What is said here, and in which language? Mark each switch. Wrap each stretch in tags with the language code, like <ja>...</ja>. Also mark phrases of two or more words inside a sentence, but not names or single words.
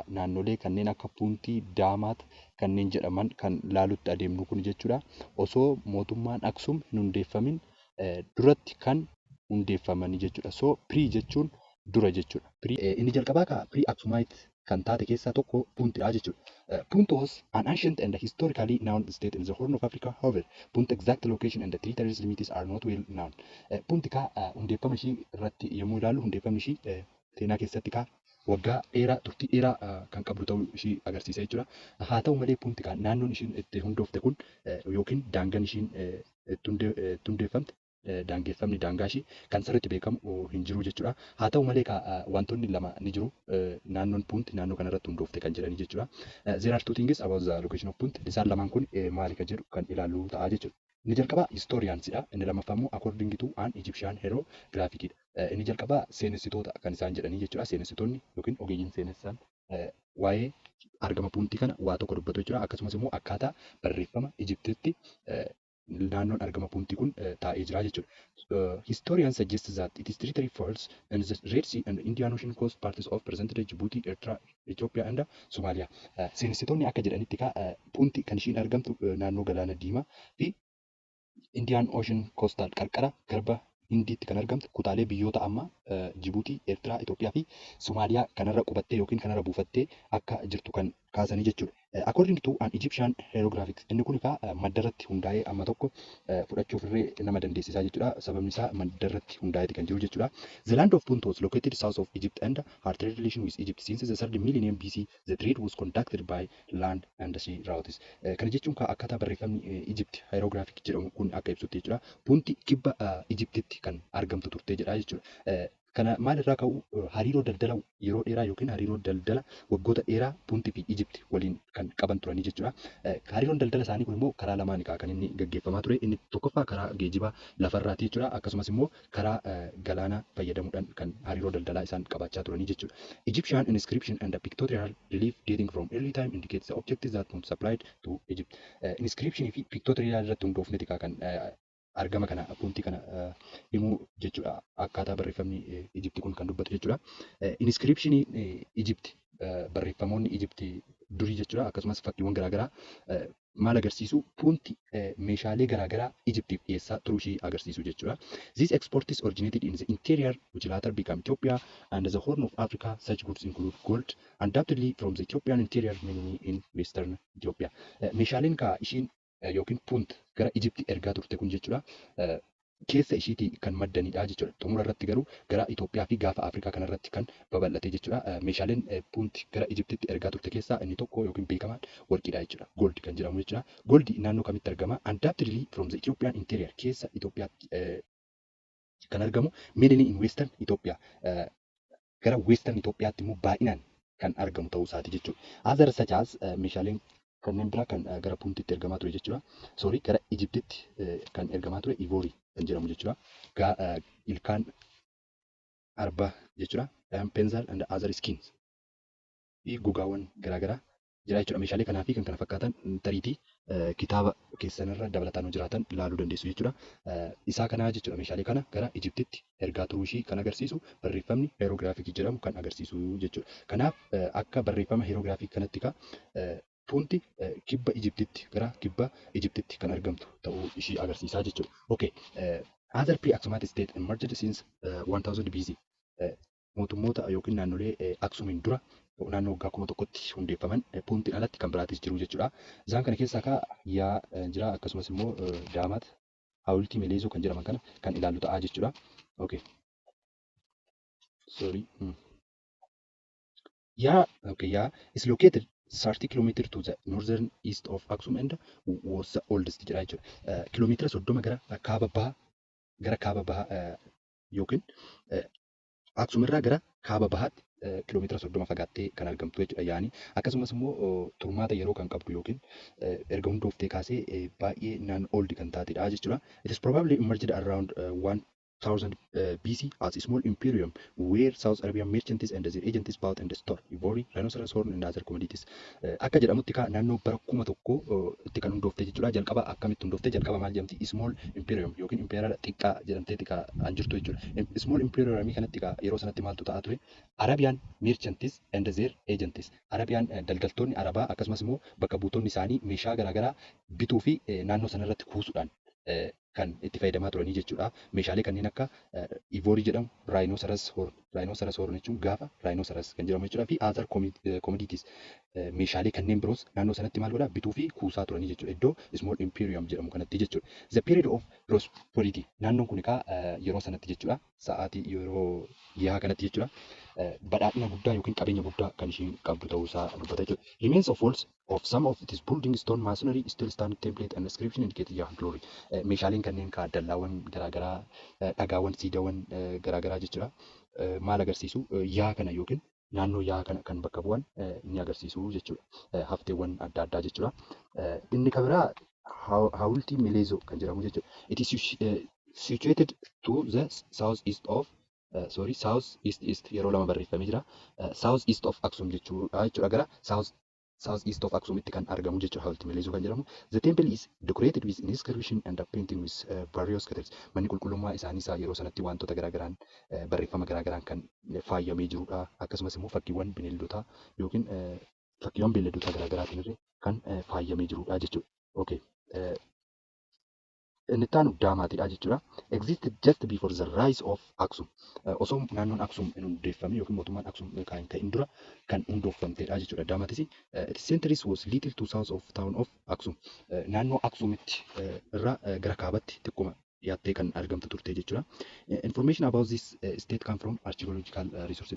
<om>Naannolee kanneen akka Puntii, Daamaat kanneen jedhaman kan laalutti adeemnu kun jechuudha. Osoo mootummaan Aksum hin hundeeffamin duratti kan hundeeffamanii jechuudha. So pre jechuun dura jechuudha. Inni jalqabaa pre-Aksumite kan taate keessaa tokko Puntidha jechuudha.</om> <en>Punt was an ancient and historically known state in the Horn of Africa. However, Punt's exact location and the territories limits are not well known.</en> <om>Punti hundeeffama ishii irratti yommuu ilaallu hundeeffamni ishii seenaa keessatti waggaa dheeraa turtii dheeraa kan qabdu ta'uu ishii agarsiisa jechuudha. Haa ta'u malee Punti naannoon ishiin itti hundoofte kun yookiin daangaan ishiin itti hundeeffamte daangeffamni daangaa ishii kan sirriitti beekamu hin jiru jechuudha. Haa ta'u malee wantoonni lama ni jiru. Naannoon Punt naannoo kanarratti hundoofte kan jedhanii jechuudha.</om> <en>There are two things about the location of Punt.</en> <om>Isaan lamaan kun maali kan jedhu kan ilaallu ta'a jechuudha. Inni jalqabaa historiansidha. Inni lammaffaa immoo</om> <en>according to an Egyptian hieroglyphicidha.</en> <om>Inni jalqabaa seenessitoota kan isaan jedhanii jechuudha. Seenessitoonni yookiin ogeeyyiin seenessan waa'ee argama Puntii kana waa tokko dubbatu jechuudha. Akkasumas immoo akkaataa barreeffama Ijiptiitti naannoon argama Puntii kun taa'ee jira jechuudha.</om> <en>Historians suggest that its territory falls in the Red Sea and Indian Ocean coast parts of present-day Djibouti, Eritrea, Ethiopia and Somalia.</en> <om>Seenessitoonni akka jedhanitti Punti kan ishiin argamtu naannoo galaana diimaa fi</om> <en>Indian Ocean coastal</en> <om>qarqara garba Hindiitti kan argamtu kutaalee biyyoota amma Djibouti, Eritrea, Ethiopia fi Somaaliyaa kanarra qubattee yookiin kanarra buufattee akka jirtu kan kaasanii jechuudha.</om> <en>According to an Egyptian hieroglyphics,</en> <om>inni kun maddarratti hundaa'ee amma tokko fudhachuuf illee nama dandeessisaa jechuudha. Sababni isaa maddarratti hundaa'eeti kan jiru jechuudha.</om> <en>The land of Punt was located south of Egypt and her trade relation with Egypt since the 3rd millennium BC. The trade was conducted by land and sea routes.</en> <om>Kana jechuun akkaataa barreeffamni</om> <en>Egypt hieroglyphic</en> <om>jedhamu kun akka ibsutti jechuudha. Punti kibba Egyptitti kan argamtu turtee jedha jechuudha. Kana maalirraa ka'u hariiroo daldala yeroo dheeraa yookiin hariiroo daldala waggoota dheeraa Puntii fi Ijipti waliin kan qaban turanii jechuudha. Hariiroon daldala isaanii kun immoo karaa lamaan kan inni gaggeeffamaa ture. Inni tokkoffaa karaa geejjibaa lafarraati jechuudha. Akkasumas immoo karaa galaanaa fayyadamuudhaan kan hariiroo daldalaa isaan qabaachaa turanii jechuudha.</om> <en>Egyptian inscription and the pictorial relief dating from early time indicates the objectives that Punt supplied to Egypt.</en> <om>Inscription fi pictorial irratti hundoofneti kan argama kana Puntii kana himuu jechuudha. Akkaataa barreeffamni Ijipti kun kan dubbatu jechuudha. Inscriptionii Ijipti barreeffamoonni Ijipti durii jechuudha. Akkasumas fakkiiwwan garaagaraa maal agarsiisu Punti meeshaalee garaagaraa Ijiptiif dhiyeessaa turuu ishii agarsiisu jechuudha.</om> <en>These exports originated in the interior which later became Ethiopia and the Horn of Africa. Such goods include gold undoubtedly from the Ethiopian interior mainly in western Ethiopia.</en> <om>Meeshaaleen ishiin yookiin Punt gara Ijipti ergaa turte kun jechuudha. Keessa ishiitii kan maddanidha jechuudha. Xumura irratti garuu gara Itoophiyaa fi gaafa Afrikaa kanarratti kan babal'ate jechuudha. Meeshaaleen Punti gara Ijiptitti ergaa turte keessaa inni tokko yookiin beekamaan warqiidha jechuudha. Gold kan jedhamu jechuudha. Goldi naannoo kamitti argama?</om> <en>Undoubtedly from the Ethiopian interior</en> <om>keessa Itoophiyaatti kan argamu.</om> <en>Mainly in western Ethiopia.</en> <om>Gara western Itoophiyaatti immoo baay'inaan kan argamu ta'uu isaati jechuudha.</om> <en>Other such as</en> <om>meeshaaleen kanneen biraa kan gara Puntitti ergamaa ture jechuudha. Sorry, gara Ijiptitti kan ergamaa ture Ivory kan jedhamu jechuudha. Ilkaan arbaa jechuudha.</om> <en>Pencil and other skins.</en> <om>Gogaawwan garaagaraa jira jechuudha. Meeshaalee kanaa fi kan kana fakkaatan tariitii kitaaba keessanirra dabalataan jiraatan ilaaluu dandeessu jechuudha. Isaa kanaa jechuudha. Meeshaalee kana gara Ijiptitti ergaa turuu ishii kan agarsiisu barreeffamni hieroglyphic jedhamu kan agarsiisu jechuudha. Kanaaf akka barreeffama hieroglyphic kanatti Punti kibba Ijiptitti gara kibba Ijiptitti kan argamtu ta'uu ishii agarsiisaa jechuudha. Okay.</om> <en>Other pre-Aksumite state emerged since 1000 BC.</en> <om>mootummoota yookiin naannolee Aksuumiin dura naannoo waggaa 1000tti hundeeffaman puuntiin alatti kan biraatis jiru jechuudha. Isaan kana keessaa yaa jira akkasumas immoo Daamaat Hawultii Meleezoo kan jedhaman kana kan ilaallu ta'a jechuudha.</om> <en>Okay. Sorry. Yeah, is located 30 kilometers to the northern east of Aksum and was the oldest</en> <om>jedha jechuudha. Kiiloomeetira 30 gara kaaba bahaa yookiin Aksum irraa gara kaaba bahaatti kiiloomeetira 30 fagaattee kan argamtu jechuudha. Yaani akkasumas immoo turmaata yeroo kan qabdu yookiin erga hundooftee kaasee baay'ee old kan taatedha jechuudha.</om> <en>It is probably emerged around 1000 BC as a small imperium where South Arabian merchants and their agents bought and stored ivory, rhinoceros horn and other commodities.</en> <om>Akka jedhamutti naannoo bara 1000 itti kan hundoofte jechuudha. Jalqaba akkamitti hundoofte jalqaba maal jedhamti?</om> <en>Small imperium</en> <om>yookiin imperial xiqqaa jedhamtee kan jirtu jechuudha.</om> <en>Small imperium</en> <om>kanatti yeroo sanatti maaltu ta'aa ture? Arabian merchants and their agents. Arabian daldaltoonni Arabaa akkasumas immoo bakka buutonni isaanii meeshaa garaagaraa bituu fi naannoo sanarratti kuusuudhaan kan itti fayyadamaa turanii jechuudha. Meeshaalee kanneen akka ivory jedhamu,</om> <en>rhinoceros horn</en> <om>jechuun gaafa rhinoceros kan jedhamu jechuudha fi</om> <en>other commodities</en> <om>meeshaalee kanneen biroos naannoo sanatti maal godhaa bituu fi kuusaa turanii jechuudha. Iddoo</om> <en>small imperium</en> <om>jedhamu kanatti jechuudha.</om> <en>The period of prosperity</en> <om>naannoon kun yeroo sanatti jechuudha. Sa'aatii yeroo yaa kanatti jechuudha. Badhaadhina guddaa yookiin qabeenya guddaa kan ishiin qabdu ta'uusaa dubbata jechuudha.</om> <en>Remains of walls of some of its building stone masonry still stand template and inscription indicate yaa glory.</en> <om>Meeshaaleen kanneen dallaawwan garaagaraa dhagaawwan siidaawwan garaagaraa jechuudha. Maal agarsiisu yaa kana yookiin naannoo yaa kana kan bakka bu'an ni agarsiisu jechuudha. Hafteewwan adda addaa jechuudha. Inni kan biraa Hawultii Meleezoo kan jedhamu jechuudha.</om> <en>It is situated to the south east of south east</en> <om>yeroo lama barreeffamee jira.</om> <en>South east of Aksum</en> <om>jechuudha gara</om> <en>south east of Aksumitti</en> <om>kan argamu jechuudha Hawultii Meleezoo kan jedhamu.</om> <en>The temple is decorated with inscription and painting with various colors.</en> <om>Manni qulqullummaa isaanii yeroo sanatti wantoota garaagaraan barreeffama garaagaraan kan faayamee jirudha. Akkasumas immoo fakkiiwwan bineeldotaa yookiin fakkiiwwan beeyladoota garaagaraatiin illee kan faayamee jirudha jechuudha. Okay. Inni taanu Daamaatidha jechuudha.</om> <en>Existed just before the rise of Aksum.</en> <om>Osoo naannoon Aksum hin hundeeffame yookiin mootummaan Aksum kan ta'in dura kan hundeeffamtedha jechuudha.</om> <en>Daamaatis its centuries was little to south of town of Aksum.</en> <om>Naannoo Aksumitti irraa gara kaabatti xiqquma dhiyaattee kan argamtu turte jechuudha.</om> <en>Information about this state come from archaeological resources.</en>